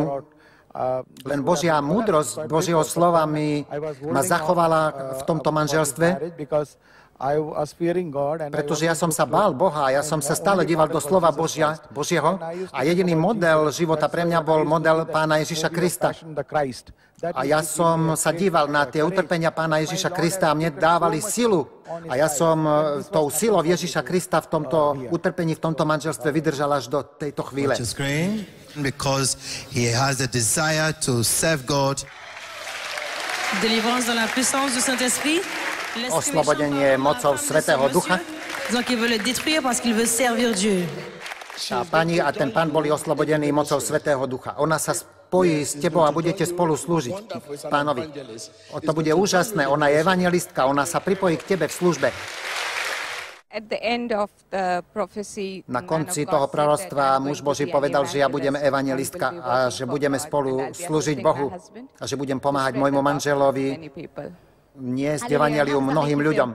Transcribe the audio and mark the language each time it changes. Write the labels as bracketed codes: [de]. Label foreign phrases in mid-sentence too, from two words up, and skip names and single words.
[sk] Len Božia múdrosť Božieho slova ma zachovala v tomto manželstve, pretože ja som sa bál Boha, ja som sa stále díval do slova Božieho a jediný model života pre mňa bol model Pána Ježiša Krista. A ja som sa díval na tie utrpenia Pána Ježiša Krista a mne dávali silu. A ja som tou silou Ježiša Krista v tomto utrpení, v tomto manželstve vydržal až do tejto chvíle. [en] Because he has the desire to serve God. [fr] Délivrance dans la puissance du Saint-Esprit. [sk] Oslobodenie mocou Svätého Ducha. [fr] Donc il veut le détruire parce qu'il veut servir Dieu. [sk] A pani a ten pán boli oslobodení mocou Svätého Ducha. Ona sa spojí s tebou a budete spolu slúžiť pánovi. To bude úžasné. Ona je evangelistka, ona sa pripojí k tebe v službe. Na konci toho proroctva muž Boží povedal, že ja budem evangelistka a že budeme spolu slúžiť Bohu a že budem pomáhať môjmu manželovi niesť evangelium mnohým ľuďom.